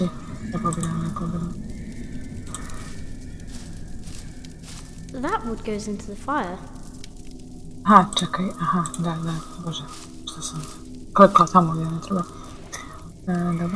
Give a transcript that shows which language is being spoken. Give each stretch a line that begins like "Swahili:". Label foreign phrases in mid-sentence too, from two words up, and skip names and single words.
Croatian: Ne pobjedam, ne pobjedam.
English: That wood goes into the fire.
Croatian: Aha, čekaj, aha, da, bože, što sam klikla tamo gdje ne treba. Dobro.